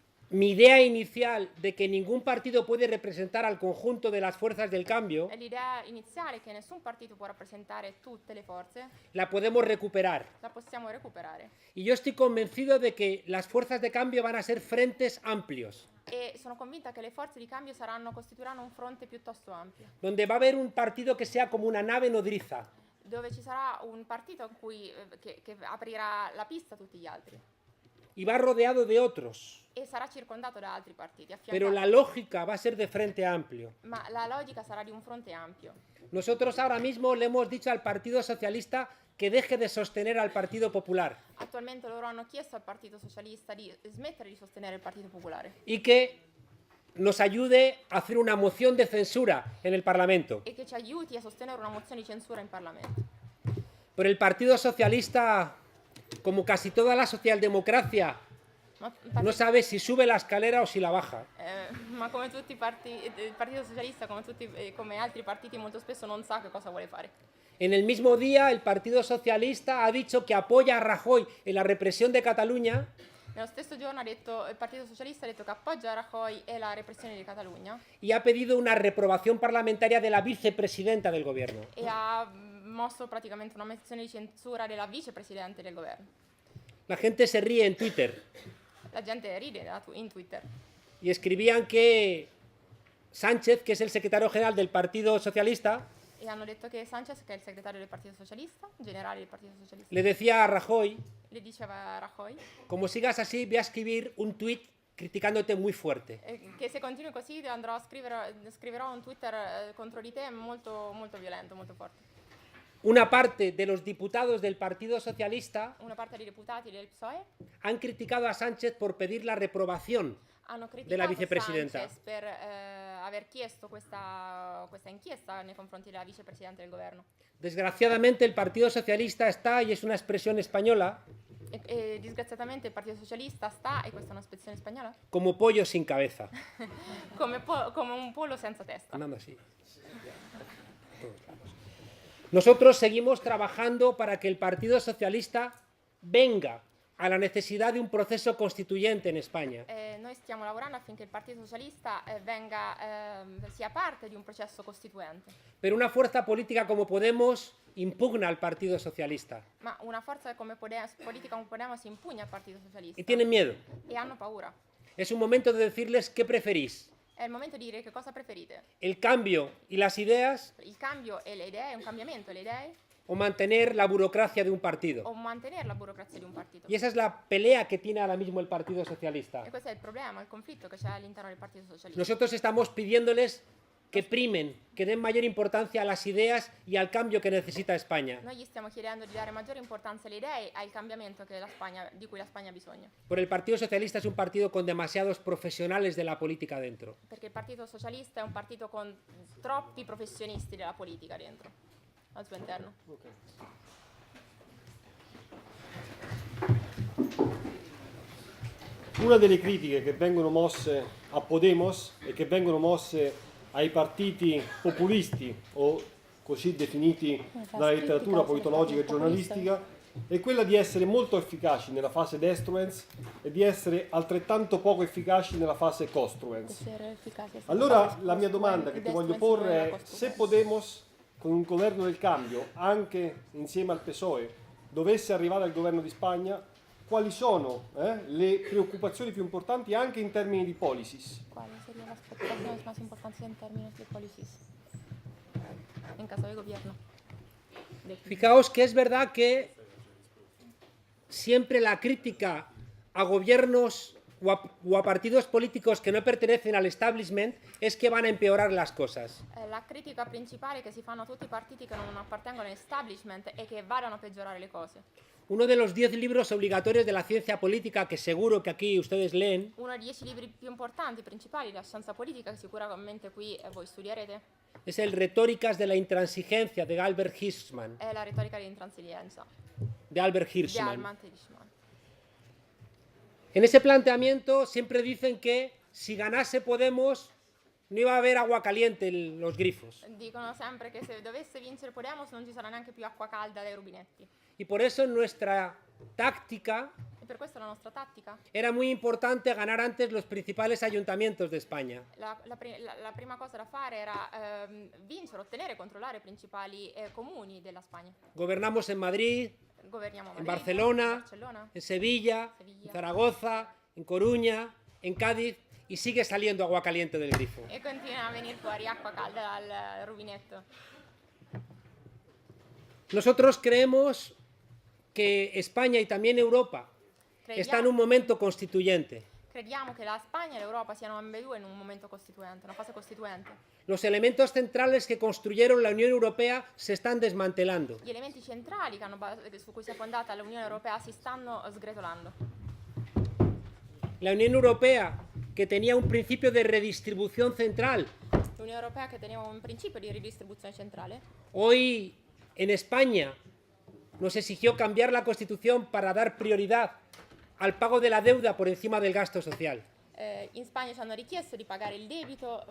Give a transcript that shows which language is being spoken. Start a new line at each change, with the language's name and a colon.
Spanish: mi idea inicial de que ningún partido puede representar al conjunto de las fuerzas del cambio,
Italian: l'idea iniziale che nessun partito può rappresentare tutte le forze,
Spanish: la podemos recuperar.
Italian: la possiamo recuperare.
Spanish: Y yo estoy convencido de que las fuerzas de cambio van a ser frentes amplios,
Italian: E sono convinta che le forze di cambio costituiranno un fronte piuttosto ampio,
Spanish: donde va a haber un partido que sea como una nave nodriza,
Italian: dove ci sarà un partito in cui, che aprirà la pista a tutti gli altri
Spanish: y va rodeado de otros,
Italian: e sarà circondato da altri partiti,
Spanish: pero la
Italian: affiancato.
Spanish: lógica va a ser de frente amplio.
Italian: Ma la logica sarà di un fronte ampio.
Spanish: Nosotros ahora mismo le hemos dicho al Partido Socialista que deje de sostener al Partido Popular
Italian: Attualmente loro hanno chiesto al Partito Socialista di smettere di sostenere il Partito Popolare
Spanish: y que nos ayude a hacer una moción de censura en el Parlamento.
Italian: e che ci aiuti a sostenere una mozione di censura in Parlamento.
Spanish: Pero el Partido Socialista, como casi toda la socialdemocracia, no sabe si sube la escalera o si la baja.
Italian: Ma come tutti il Partito Socialista, come altri partiti, molto spesso non sa che cosa vuole fare.
Spanish: En el mismo día, el Partido Socialista ha dicho que apoya a Rajoy en la represión de Cataluña
Italian: Nello stesso giorno il Partito Socialista ha detto che appoggia Rajoy e la repressione di Catalogna
Spanish: y ha pedido una reprobación parlamentaria de la vicepresidenta del gobierno.
Italian: e ha mosso praticamente una mozione di censura della vicepresidente del governo.
Spanish: La gente se ríe en Twitter
Italian: La gente ride in Twitter
Spanish: y escribían que Sánchez, que es el secretario general del Partido Socialista,
Italian: e hanno detto che Sánchez, che è il segretario del Partito Socialista, generale del Partito Socialista,
Spanish: le decía a Rajoy,
Italian: le diceva a Rajoy
Spanish: como sigas así, voy a escribir un tuit criticándote muy fuerte.
Italian: che se continui così scriverò un Twitter contro di te molto, molto violento, molto forte.
Spanish: Una parte de los diputados del Partido Socialista
Italian: Una parte dei deputati del PSOE
Spanish: han criticado a Sánchez por pedir la reprobación
Italian: hanno della criticato
Spanish: vicepresidenta.
Italian: Sánchez per aver chiesto questa inchiesta nei confronti della vicepresidente del governo.
Spanish: Desgraciadamente, el Partido Socialista está, y es una expresión española,
Italian: E disgraziatamente il Partito Socialista sta, e questa è un'espressione spagnola,
Spanish: como pollo sin cabeza.
Italian: come un pollo senza testa.
Spanish: Andando así. Nosotros seguimos trabajando para que el Partido Socialista venga a la necesidad de un proceso constituyente en España.
Italian: Noi stiamo lavorando affinché il Partito Socialista sia parte di un processo costituente.
Spanish: Pero una fuerza política como Podemos impugna al Partido Socialista
Italian: Ma una forza politica come Podemos impugna al Partito Socialista
Spanish: y tienen miedo.
Italian: e hanno paura.
Spanish: Es un momento de decirles qué preferís,
Italian: È il momento di dire che cosa preferite.
Spanish: el cambio y las ideas
Italian: Il cambio e le idee, un cambiamento e le idee,
Spanish: o mantener la burocracia de un partido.
Italian: o mantenere la burocrazia di un partito.
Spanish: Y esa es la pelea que tiene ahora mismo el Partido Socialista.
Italian: E questo è il problema, il conflitto che c'è all'interno del Partito Socialista.
Spanish: Nosotros estamos pidiéndoles que primen, que den mayor importancia a las ideas y al cambio que necesita España.
Italian: Noi gli stiamo chiedendo di dare maggiore importanza alle idee e al cambiamento di cui la Spagna ha bisogno.
Spanish: Porque el Partido Socialista es un partido con demasiados profesionales de la política dentro.
Italian: Perché il Partito Socialista è un partito con troppi professionisti della politica dentro, al suo interno. Una delle critiche che vengono mosse a Podemos e che vengono mosse ai partiti populisti o così definiti dalla letteratura politologica e giornalistica è quella di essere molto efficaci nella fase destruens e di essere altrettanto poco efficaci nella fase costruens. Allora la mia domanda che ti voglio porre è: se Podemos con un governo del cambio, anche insieme al PSOE, dovesse arrivare al governo di Spagna, quali sono le preoccupazioni più importanti anche in termini di policies? Quali
Spanish: serían las preocupaciones más importantes en términos de policies en caso de gobierno? Fijaos que es verdad que siempre la crítica a gobiernos o a partidos políticos que no pertenecen al establishment es que van a empeorar las cosas.
Italian: La critica principale che si fanno a tutti i partiti che non appartengono all'establishment è che vadano a peggiorare le cose.
Spanish: Uno de los 10 libros obligatorios de la ciencia política que seguro que aquí ustedes leen
Italian: Uno dei 10 libri più importanti, principali della scienza politica, che sicuramente qui voi studierete,
Spanish: es el Retóricas de la Intransigencia de Albert Hirschman.
Italian: è la retorica dell'intransigenza
Spanish: De Albert
Italian: di Hirschman. Albert Hirschman.
Spanish: En ese planteamiento siempre dicen que si ganase Podemos no iba a haber agua caliente en los grifos.
Italian: Dicono sempre che se dovesse vincere Podemos non ci sarà neanche più acqua calda dai rubinetti.
Spanish: Y por eso nuestra táctica
Italian: E per questo la nostra tattica,
Spanish: era muy importante ganar antes los principales ayuntamientos de España.
Italian: la prima cosa da fare era vincere, ottenere, controllare i principali comuni della Spagna.
Spanish: Gobernamos en Madrid,
Italian: Governiamo a
Spanish: en
Italian: Madrid,
Spanish: Barcelona,
Italian: Barcellona,
Spanish: en Sevilla, en Zaragoza, en Coruña, en Cádiz, y sigue saliendo agua caliente del grifo.
Italian: e continua a venire fuori acqua calda dal rubinetto.
Spanish: Nosotros creemos que España y también Europa está en un momento constituyente.
Italian: Crediamo che la Spagna e l'Europa siano ambedue in un momento costituente, una fase costituente.
Spanish: Los elementos centrales que construyeron la Unión Europea se están desmantelando.
Italian: Gli elementi centrali su cui si è fondata l'Unione Europea si stanno sgretolando.
Spanish: La Unión Europea, que tenía un principio de redistribución central,
Italian: L'Unione Europea che teneva un principio di ridistribuzione centrale,
Spanish: hoy en España nos exigió cambiar la Constitución para dar prioridad al pago de la deuda por encima del gasto social.
Italian: in Spagna ci hanno richiesto di pagare il debito.